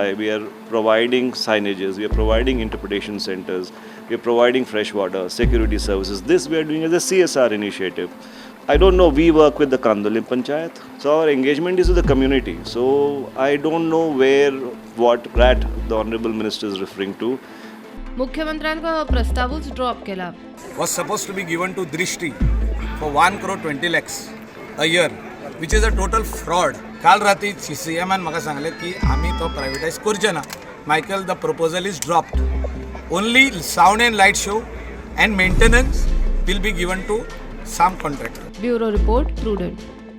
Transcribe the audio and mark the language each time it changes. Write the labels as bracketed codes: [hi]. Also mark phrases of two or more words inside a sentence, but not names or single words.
[en] We are providing signages, we are providing interpretation centers, we are providing fresh water, security services. This we are doing as a CSR initiative. I don't know, we work with the Kandolim Panchayat. So our engagement is with the community. So I don't know what rat the Honorable Minister is referring to. [kok] मुख्यमंत्र्यांक प्रस्तावच ड्रॉप केला. [en] Was supposed to be given to Drishti for 1 crore 20 lakhs a year, which is a total fraud. [kok] काल राती CMन म्हाका सांगले की आमी तो प्रायवेटायज करचे ना. [en] Michael, the proposal is dropped. Only sound and light show and maintenance will be given to some contractor. Bureau report, Prudent.